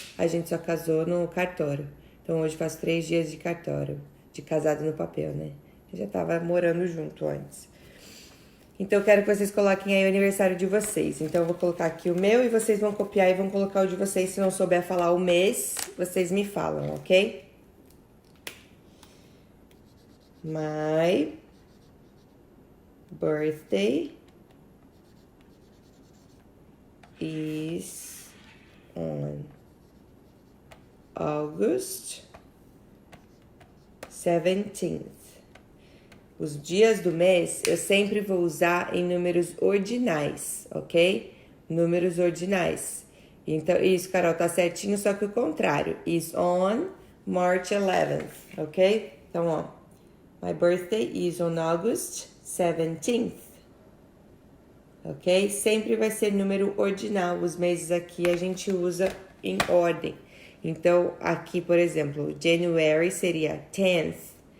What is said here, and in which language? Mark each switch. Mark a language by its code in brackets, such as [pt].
[pt] A gente só casou no cartório. Então, hoje faz 3 dias de cartório. De casado no papel, né? Eu já tava morando junto antes. Então, eu quero que vocês coloquem aí o aniversário de vocês. Então, eu vou colocar aqui o meu e vocês vão copiar e vão colocar o de vocês. Se não souber falar o mês, vocês me falam, ok? [en] My birthday is on August 17th. [pt] Os dias do mês eu sempre vou usar em números ordinais, ok? Números ordinais. Então, isso, Carol, tá certinho, só que o contrário. [en] Is on March 11th, ok? [pt] Então, ó. [en] My birthday is on August 17th. [pt] Ok? Sempre vai ser número ordinal. Os meses aqui a gente usa em ordem. Então, aqui, por exemplo, January seria 10th.